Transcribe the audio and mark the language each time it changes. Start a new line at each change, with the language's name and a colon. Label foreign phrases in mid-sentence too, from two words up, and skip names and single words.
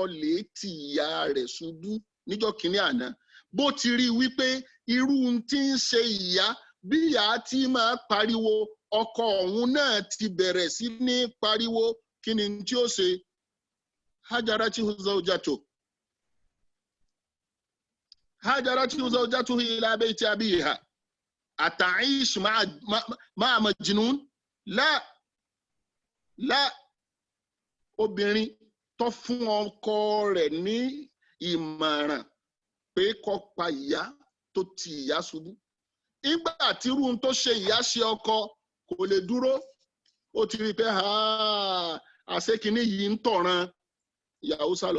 Yoruba: lè ti ìyá rẹ̀ ṣubú níjọ́ kínní àná bó ti rí wípé irú tí ń ṣe ìyá bí ìyá tí máa pariwo ọkọ ọ̀hún náà ti bẹ̀rẹ̀ sí ní pariwo kí ni tí ó ṣe
Arabic: هجرته زوجته إلى بيت أبيها أتعيش مع مجنون
Yoruba: la obìnrin tó fún ọkọ rẹ̀ ní ìmọ̀ràn pé kó pa ìyá tó ti ìyá ṣubú nígbà tí irú tó ṣe ìyá ṣe ọkọ kò lè dúró ó ti rí pé àṣekínní yìí ń tọ̀ràn ìyàwó sálọ.